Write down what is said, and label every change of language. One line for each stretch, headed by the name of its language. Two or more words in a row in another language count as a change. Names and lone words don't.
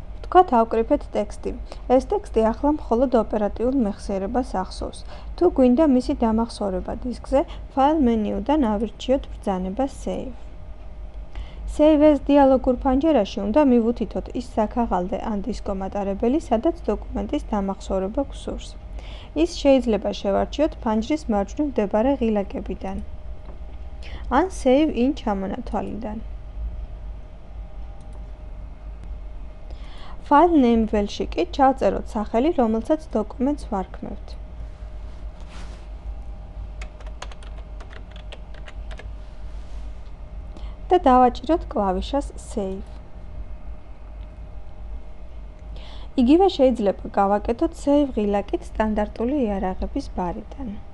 Georgian: თქვათ ავკრიფეთ ტექსტი. ეს ტექსტი ახლა მხოლოდ ოპერატიულ მეხსიერებას ახსოვს. თუ გვინდა მისი დამახსოვრება დისკზე, ფაილ მენიუდან ავირჩიოთ ბრძანება Save.
English: Save as
Georgian: დიალოგურ ფანჯარაში უნდა მივუთითოთ ის საქაღალდე ან დისკო მატარებელი, სადაც დოკუმენტის დამახსოვრება გვსურს. ის შეიძლება შევარჩიოთ ფანჯრის მარჯვნივ მდებარე ღილაკებიდან ან
English: Save in
Georgian: ჩამონათვალიდან.
English: File name
Georgian: ველში კი ჩავწეროთ სახელი, რომელსაც დოკუმენტს ვარქმევთ. და დავაჭიროთ კლავიშას Save. იგივე შეიძლება გავაკეთოთ Save ღილაკით სტანდარტული იარაღების ბარიდან.